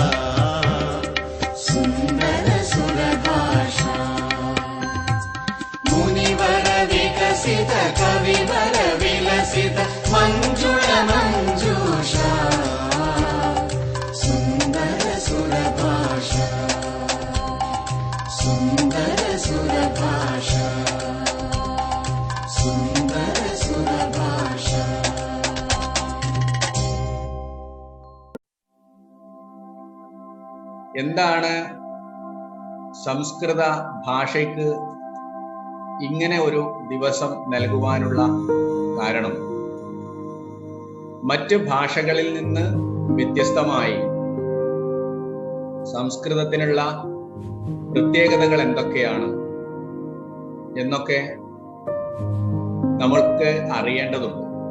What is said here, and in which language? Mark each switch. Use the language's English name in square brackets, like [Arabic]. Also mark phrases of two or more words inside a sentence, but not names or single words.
[Sanskrit] सुन्दर सुरभाषा मुनिवर विकसित कविवर विलसित मञ्जुळ मञ्जूषा सुन्दर सुरभाषा सुन्दर सुरभाषा सुन्दर सुरभाषा [Malayalam] എന്താണ് സംസ്കൃത ഭാഷയ്ക്ക് ഇങ്ങനെ ഒരു ദിവസം നൽകുവാനുള്ള കാരണം? മറ്റ് ഭാഷകളിൽ നിന്ന് വ്യത്യസ്തമായി സംസ്കൃതത്തിനുള്ള പ്രത്യേകതകൾ എന്തൊക്കെയാണ് എന്നൊക്കെ നമ്മൾക്ക് അറിയേണ്ടതുണ്ട്.